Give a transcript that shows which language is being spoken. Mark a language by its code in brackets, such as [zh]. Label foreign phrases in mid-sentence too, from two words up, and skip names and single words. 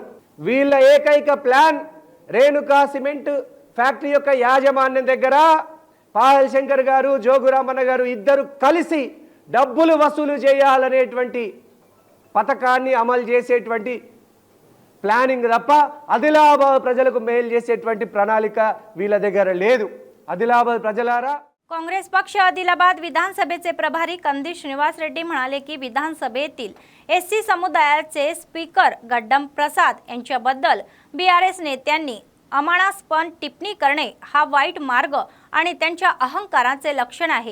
[te] వీళ్ళ ఏకైక ప్లాన్ రేణుకా సిమెంట్ ఫ్యాక్టరీ యొక్క యాజమాన్యం దగ్గర పాయల్ శంకర్ గారు జోగు రామన్న గారు ఇద్దరు కలిసి డబ్బులు వసూలు చేయాలనేటువంటి పథకాన్ని అమలు చేసేటువంటి ప్లానింగ్ తప్ప ఆదిలాబాద్ ప్రజలకు మేలు చేసేటువంటి ప్రణాళిక వీళ్ళ దగ్గర లేదు. ఆదిలాబాద్ ప్రజలారా [mr] काँग्रेस पक्ष आदिलाबाद विधानसभेचे प्रभारी कंदी श्रीनिवास रेड्डी म्हणाले की विधानसभेतील एससी समुदायाचे स्पीकर गड्डम प्रसाद यांच्याबद्दल बीआरएस नेत्यांनी अमानास्पद टिप्पणी करणे हा वाईट मार्ग आणि त्यांच्या अहंकाराचे लक्षण आहे।